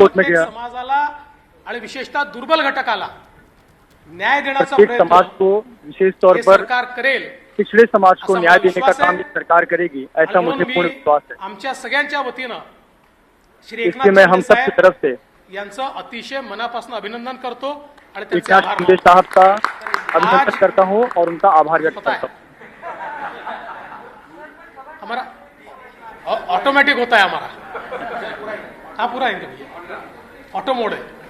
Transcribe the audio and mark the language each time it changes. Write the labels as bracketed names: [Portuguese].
[Marathi] समाजाला आणि विशेषतः दुर्बल घटकाला न्याय देण्याचा प्रयत्न [Hindi] समाज को विशेष तौर पर [Marathi] सरकार करेल। [Hindi] पिछड़े समाज को न्याय देने का काम सरकार करेगी, ऐसा मुझे पूर्ण विश्वास है। [Marathi] आमच्या सगळ्यांच्या वतीनं श्री [Hindi] इसलिए मैं हम सब की तरफ से [Marathi] यांचं अतिशय मनापासून अभिनंदन करतो आणि [Hindi] एकनाथ शिंदे साहब का अभिनंदन करता हूं और उनका आभार व्यक्त करता हूं। हमारा ऑटोमेटिक होता है हमारा, हाँ पूरा है, ऑटो मोड है।